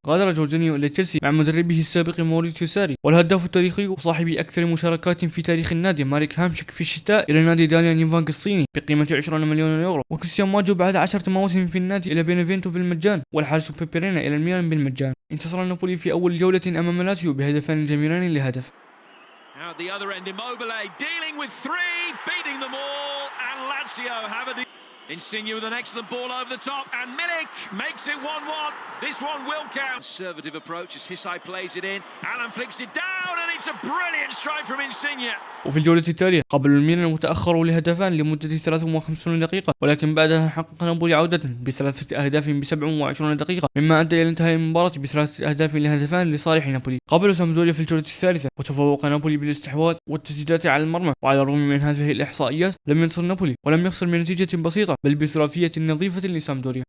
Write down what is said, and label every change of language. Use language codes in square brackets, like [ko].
[ar] غادر جورجينيو إلى تشيلسي مع مدربه السابق موريتيو ساري، والهداف التاريخي وصاحب أكثر مشاركات في تاريخ النادي ماريك هامشك في الشتاء إلى نادي داليان ينفانك الصيني بقيمة 20 مليون يورو، وكريستيان ماجو بعد 10 مواسم في النادي إلى بينيفينتو بالمجان، والحارس بيبرينا إلى الميلان بالمجان. انتصر نابولي في أول جولة أمام لاتسيو بهدفين جميلين لهدف. [en] Now at the other end, Immobile dealing with three, beating them all, and Lazio have Insigne with an excellent ball over the top, and Milik makes it 1-1. This one will count. Conservative approach as Hisai plays it in. Alan flicks it down, and it's a brilliant strike from Insigne. [ar] وفي الجولة التالية قابلوا الميلان وتأخروا لهدفان لمدة 53 دقيقة، ولكن بعدها حقق نابولي عودة ب3 أهداف ب 27 دقيقة، مما أدى إلى انتهاء المباراة ب3 أهداف لهدفان لصالح نابولي. قابلوا سامدوريا في الجولة الثالثة وتفوق نابولي بالاستحواذ والتسديدات على المرمى، وعلى الرغم من هذه الإحصائيات لم ينتصر نابولي ولم يخسر بنتيجة بسيطة بل بثلاثية نظيفة لسامدوريا.